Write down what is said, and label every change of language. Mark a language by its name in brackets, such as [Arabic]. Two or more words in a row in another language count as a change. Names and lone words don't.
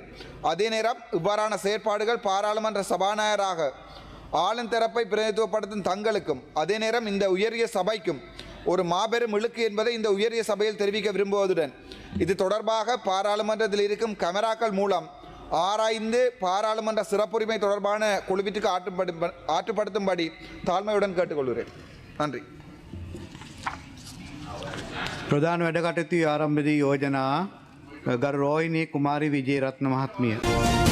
[Tamil] அதே நேரம் இவ்வாறான செயற்பாடுகள் பாராளுமன்ற சபாநாயகராக ஆளும் தரப்பை பிரதிநிதித்துவப்படுத்தும் தங்களுக்கும் அதே நேரம் இந்த உயரிய சபைக்கும் ஒரு மாபெரும் இழுக்கு என்பதை இந்த உயரிய சபையில் தெரிவிக்க விரும்புவதுடன் இது தொடர்பாக பாராளுமன்றத்தில் இருக்கும் கேமராக்கள் மூலம் ஆராய்ந்து பாராளுமன்ற சிறப்புரிமை தொடர்பான குழுவிற்கு ஆற்றுப்படுத்தும்படி தாழ்மையுடன் கேட்டுக்கொள்கிறேன். நன்றி. [Sinhala] ප්‍රධාන වැඩ කටයුතු ආරම්භදී යෝජනා ගරු රෝහිණී කුමාරි විජේරත්න මහත්මිය